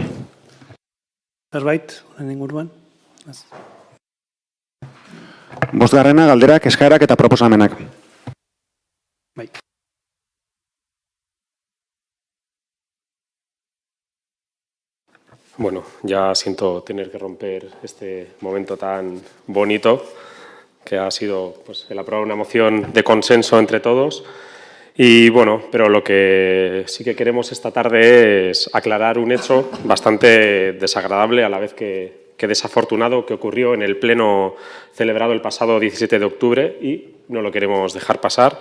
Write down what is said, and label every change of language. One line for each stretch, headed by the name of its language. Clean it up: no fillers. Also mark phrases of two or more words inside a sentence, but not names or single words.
Basque: zerbait, honen inguruan. Bosgarrena, galderak, eskaerak eta proposamenak. Bai.
Spanish: Bueno, ya siento tener que romper este momento tan bonito que ha sido pues, el aprobar una moción de consenso entre todos. Y bueno, pero lo que sí que queremos esta tarde es aclarar un hecho bastante desagradable a la vez que desafortunado que ocurrió en el pleno celebrado el pasado 17 de octubre y no lo queremos dejar pasar.